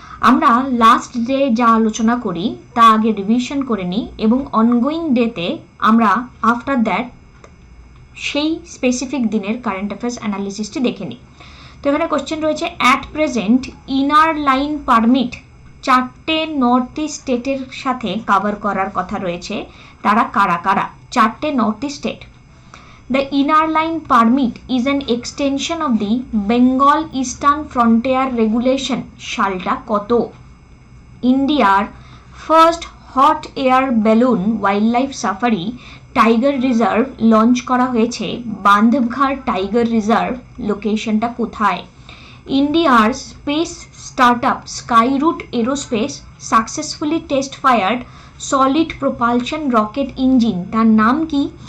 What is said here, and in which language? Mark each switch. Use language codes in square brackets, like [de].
[bn] আমরা last day যা আলোচনা করি তা আগে রিভিশন করে নিই এবং অনগোয়িং ডেতে আমরা আফটার দ্যাট সেই স্পেসিফিক দিনের কারেন্ট অ্যাফেয়ার্স অ্যানালিসিসটি দেখে নিই। তো এখানে কোশ্চেন রয়েছে, at present inner line permit 4টে north east স্টেটের সাথে কভার করার কথা রয়েছে। তারা কারা কারা? 4টে north east state. [en] The Inner Line Permit is an extension of the Bengal Eastern Frontier Regulation. [bn] সালটা কত? ইন্ডিয়ার first hot air balloon wildlife safari tiger reserve launch করা হয়েছে বান্ধবঘাট টাইগার রিজার্ভ। লোকেশনটা কোথায়? ইন্ডিয়ার space startup Skyroot aerospace successfully test fired solid propulsion rocket engine, তার নাম কি?